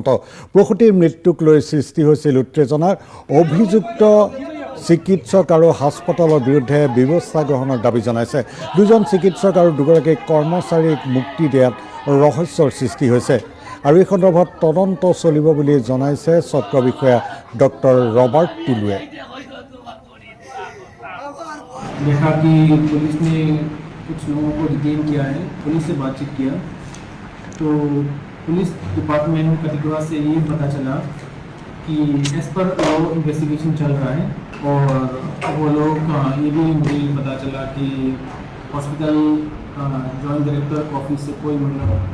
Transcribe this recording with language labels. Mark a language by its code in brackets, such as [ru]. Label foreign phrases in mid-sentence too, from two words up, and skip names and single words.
[as] প্ৰসূতিৰ মৃত্যুক লৈ সৃষ্টি হৈছিল উত্তেজনাৰ। অভিযুক্ত চিকিৎসক আৰু হাস্পাতালৰ বিৰুদ্ধে ব্যৱস্থা গ্ৰহণৰ দাবী জনাইছে। দুজন চিকিৎসক আৰু দুগৰাকী কৰ্মচাৰীক মুক্তি দিয়াত ৰহস্যৰ সৃষ্টি হৈছে আৰু এই সন্দৰ্ভত তদন্ত চলিব বুলি জনাইছে চক্ৰ বিষয়া ডক্টৰ ৰবাৰ্ট টুলুৱে। [hi] देखा कि पुलिस ने कुछ लोगों को डिटेन किया है, पुलिस से बातचीत किया तो [en] police department [hi] कटिगड़ा से ये पता चला कि [en] as per law investigation [hi] चल रहा है और वो लोग ये भी मुझे पता चला कि [en] hospital joint director office [hi] से कोई मतलब